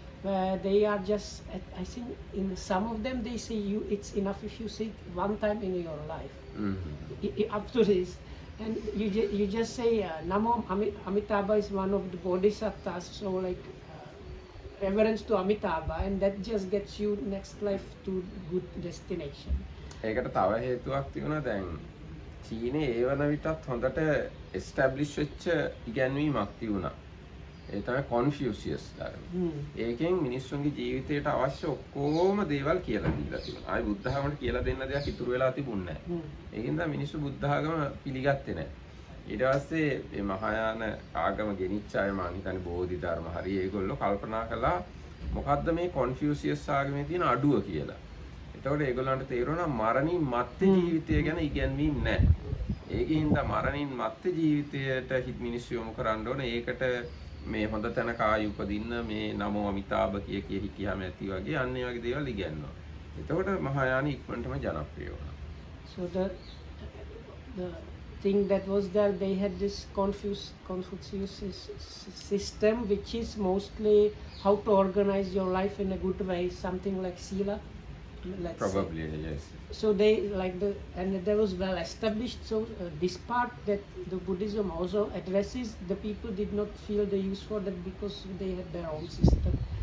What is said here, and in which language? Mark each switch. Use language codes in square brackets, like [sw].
[en] where they are just, I think in some of them they say it's enough if you sit one time in your life. Up to this, and you just say Namo Amitabha is one of the bodhisattvas, so like reverence to Amitabha, and that just gets you next life to good destination. [si] ඒකට තව හේතුවක් තිබුණා දැන් චීනේ ඒ වන විටත් හොඳට establish වෙච්ච ඉගැන්වීමක් තිබුණා. ඒ තමයි කොන්ෆියුසියස් ධර්ම. ඒකෙන් මිනිස්සුන්ගේ ජීවිතයට අවශ්‍ය ඔක්කොම දේවල් කියලා දීලා තිබුණා. ආයි බුද්ධ ධර්මයට කියලා දෙන්න දෙයක් ඉතුරු වෙලා තිබුණේ නැහැ. ඒකින්ද මිනිස්සු බුද්ධ ධර්ම පිළිගත්තේ නැහැ. ඊට පස්සේ මේ මහායාන ආගම ගෙනිච්ච අය මං හිතන්නේ බෝධි ධර්ම හරි ඒගොල්ලෝ කල්පනා කළා මොකද්ද මේ කොන්ෆියුසියස් ආගමේ තියෙන අඩුව කියලා. එතකොට ඒගොල්ලන්ට තේරුණා මරණින් මත්තේ ජීවිතය ගැන ඉගැන්වීම් නැහැ. ඒකින්ද මරණින් මත්තේ ජීවිතයට හිත මිනිස්සු යොමු කරන්න ඕනේ. ඒකට මේ හොඳ තැනක ආයි උපදින්න මේ නමෝ අමිතාබ කිය හිටියාම ඇති වගේ අන්න ඒ වගේ දේවල් ඉගැන්වනවා. එතකොට මහායාන ඉක්මනටම ජනප්‍රිය වුණා. [en] So the thing that was there, they had this Confucius system, which is mostly how to organize your life in a good way, something like sila. Probably, yes. So they and that was well established. So this part that the Buddhism also addresses, the people did not feel the use for that because they had their own system.